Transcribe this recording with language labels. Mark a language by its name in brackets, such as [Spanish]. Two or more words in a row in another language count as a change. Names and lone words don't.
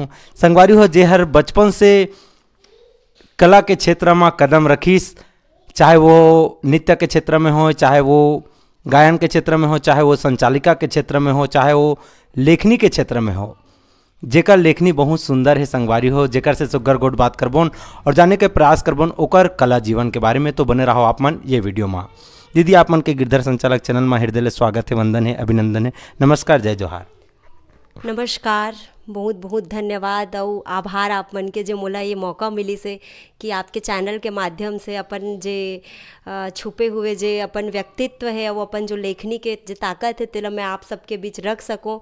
[Chhattisgarhi] संगवारी हो, जे हर बचपन से कला के क्षेत्र में कदम रखीस, चाहे वो नृत्य के क्षेत्र में हो, चाहे वो गायन के क्षेत्र में हो, चाहे वो संचालिका के क्षेत्र में हो, चाहे वो लेखनी के क्षेत्र में हो, जेकर लेखनी बहुत सुंदर है। संगवारी हो, जेकर से सुगर गोट बात करबोन और जाने के प्रयास करबोन ओकर कला जीवन के बारे में। तो बने रहो आप मन ये वीडियो में। दीदी, आप मन के गिरधर संचालक चैनल में हृदय ले स्वागत है, वंदन है, अभिनंदन है, नमस्कार, जय जोहार। नमस्कार, बहुत बहुत धन्यवाद और आभार आप मन के जो मोला ये मौका मिली से कि आपके चैनल के माध्यम से अपन जे छुपे हुए जे अपन व्यक्तित्व है वो अपन जो लेखनी के जो ताकत है तेला मैं आप सबके बीच रख सकूं।